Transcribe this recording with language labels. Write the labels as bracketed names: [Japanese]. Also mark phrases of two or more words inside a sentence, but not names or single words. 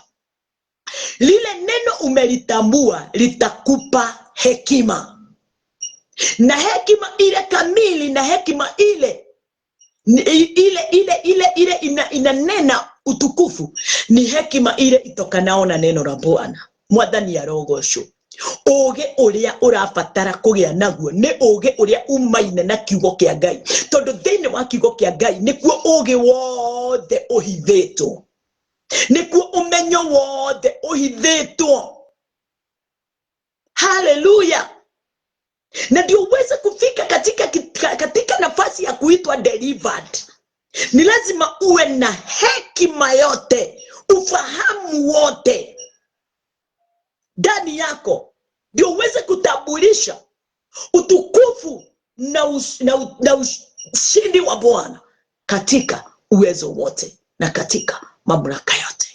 [Swahili] Lile neno umelitambua litakupa hekima, na hekima ile kamili, na hekima ile inanena utukufu, ni hekima ile itokanao na neno la Bwana. [Kikuyu] Mwathani ya rogosho. Oge uria urabatara kugia naguo ni oge uria umaine na kiugo kia Ngai, tondu thiini wa kiugo kia Ngai nikuo oge wothe uhithitwo, nikuo umenyo wothe uhithitwo. Haleluya. [Swahili] Na ndio uweze kufika katika nafasi ya kuitwa delivered, ni lazima uwe na hekima yote, ufahamu wote ndani yako, ndio uweze kutambulisha utukufu na ushindi wa Bwana katika uwezo wote na katika mamlaka yote.